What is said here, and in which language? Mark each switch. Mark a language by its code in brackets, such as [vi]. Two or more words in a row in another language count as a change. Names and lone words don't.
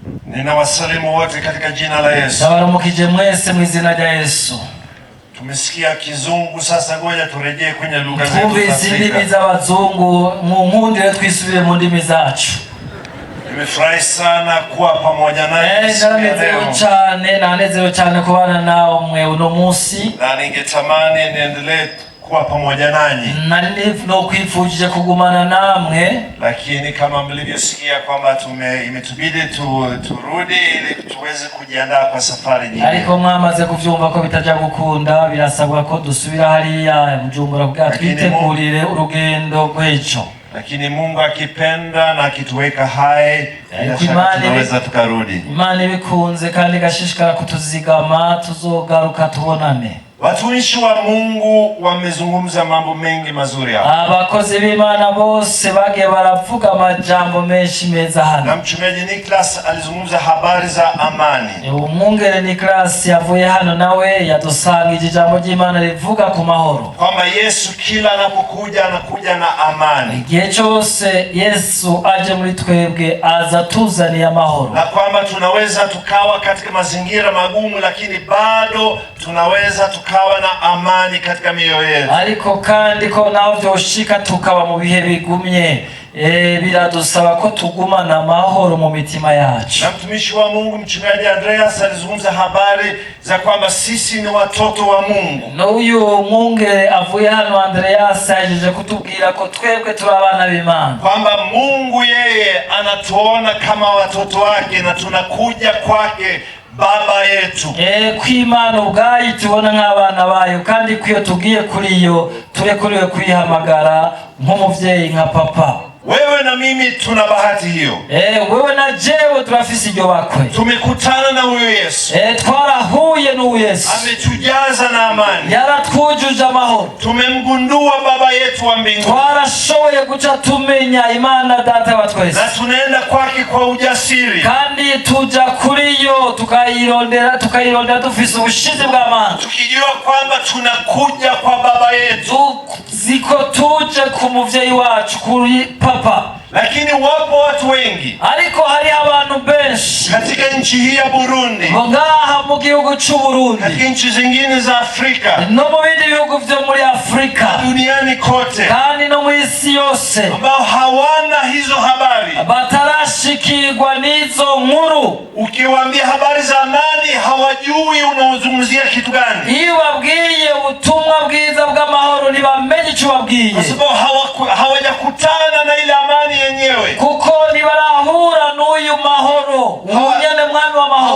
[sw] Ninawasalimu wote katika jina la Yesu. [rn] Ndabaramukije mwese mu izina rya Yesu. [sw] Tumesikia Kizungu, sasa ngoja turejee kwenye lugha zetu za [rn] Twumvise indimi z'abazungu, mu nkundire twisubire mu ndimi zacu. [sw] Nimefurahi sana kuwa pamoja nanyi [rn] nanezerewe cyane kubana nawe mwe uno munsi. [sw] Na ningetamani niendelee kuwa pamoja nanyi. [rn] No kwifujije kugumana namwe, [sw] lakini kama mlivyosikia kwamba imetubidi turudi ili tuweze kujiandaa kwa safari nyingine. [rn] Ariko mwamaze kuvyumva ko bitaja gukunda, birasabwa ko dusubira hariya Bujumbura kugira twitegurire urugendo rw'ejo. [sw] Lakini Mungu akipenda na akituweka hai, tunaweza tukarudi. [rn] Imana ibikunze kandi gashishikara kutuzigama, tuzogaruka tubonane. [sw] Watumishi wa Mungu wamezungumza mambo mengi mazuri hapa. [rn] Abakozi b'Imana bose bagiye baravuga amajambo menshi meza hano. [sw] Na mchungaji Nicholas alizungumza habari za amani. [rn] Umwungere Nicholas yavuye hano nawe yadusangije ijambo ry'Imana rivuga ku mahoro. [sw] Kwamba Yesu kila anapokuja anakuja na amani. [rn] Igihe cyose Yesu aje muri twebwe aza tuzaniye amahoro. [sw] Na kwamba tunaweza tukawa katika mazingira magumu, lakini bado tunaweza tukawa na amani katika mioyo yetu. [rn] Ariko kandi ko naho byoshika tukaba mu bihe bigumye, biradusaba ko tugumana amahoro mu mitima yacu. [sw] Na mtumishi wa Mungu mchungaji Andreas alizungumza habari za kwamba sisi ni watoto wa Mungu. [rn] No uyu mwungere avuye hano Andreas yaje kutubwira ko twebwe turi abana b'Imana. [sw] Kwamba Mungu yeye anatuona kama watoto wake na tunakuja kwake Baba yetu. [rn] Kw'Imana ubwayo tubona nk'abana bayo, kandi kwiyo tugiye kuri yo turekuriwe kwihamagara nk'umuvyeyi nka papa. [sw] Wewe na mimi tuna bahati hiyo. [rn] Wewe na jewe turafise iryo bakwe. [sw] Tumekutana na huyo Yesu. [rn] Twarahuye n'uwo Yesu. [sw] Ametujaza na amani. [rn] Yaratwujuje amahoro. [sw] Tumemgundua Baba yetu wa mbinguni. [rn] Twarashoboye guca tumenya Imana Data wa twese. [sw] Na tunaenda kwake kwa ujasiri. [rn] Kandi tuja kuri yo tukayirondera dufise ubushizi bw'Imana. [sw] Tukijua kwamba tunakuja kwa Baba yetu. [rn] Ziko tuje ku muvyeyi wacu kuri papa. [sw] Lakini wapo watu wengi. [rn] Ariko hari abantu benshi [sw] katika nchi hii ya Burundi. [rn] Ngaha mu gihugu cy'u Burundi. [sw] Katika nchi zingine za Afrika. [rn] No mu bindi bihugu vyo muri Afrika. [sw] Duniani kote. [rn] Kandi no mu isi yose. [sw] Ambao hawana hizo habari. [rn] Batarashikirwa n'izo nkuru. [sw] Ukiwaambia habari za amani hawajui unaozungumzia kitu gani. [rn] Iyo babwiye ubutumwa bwiza bw'amahoro ntibamenye icyo babwiye. [sw] Kwa sababu hawajakutana na ile amani yenyewe. [rn] Kuko ntibarahura n'uyu mahoro, umunyene mwami wa mahoro.